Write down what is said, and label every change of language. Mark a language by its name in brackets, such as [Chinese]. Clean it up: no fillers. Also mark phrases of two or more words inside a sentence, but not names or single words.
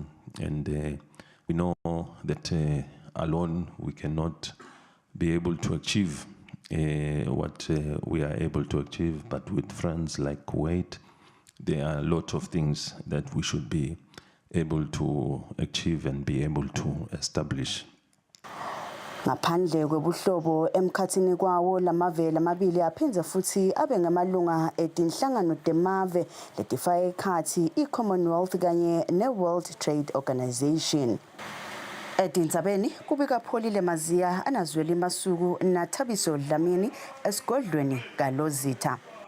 [English] And we know that alone we cannot be able to achieve what we are able to achieve, but with friends like Kuwait, there are a lot of things that we should be able to achieve and be able to establish. [Swati] Ngaphandle kwebuhlobo emkhathini kwawo lamave lamabili aphinze futhi abe ngamalunga etinhlangano temave letifaka ekhathi i-Commonwealth kanye ne-World Trade Organization. Edinzabeni kubika Pholile Mazia anazweli masuku naThabiso Dlamini esigodlweni kaLozitha.